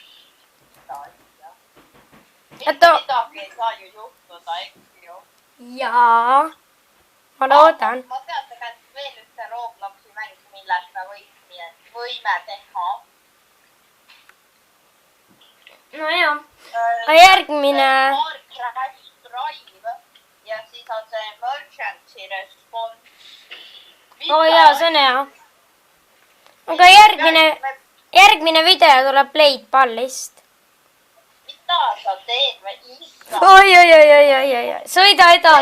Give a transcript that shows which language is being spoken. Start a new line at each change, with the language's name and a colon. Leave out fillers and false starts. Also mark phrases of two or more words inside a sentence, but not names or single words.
Estonian: Mitte midagi ei saa ju juhtuda, eks ju. Jaa. Ma loodan. Ma tean tegelikult veel ühte Robloxi mäng, milles me võime teha. nojah. Aga järgmine.
English: Car crash drive
Estonian: ja siis on see
English: emergency response.
Estonian: Oo jaa, see on hea. Aga järgmine video tuleb Blade Ballist. Mida sa teed või issa? Oi. Sõida edasi.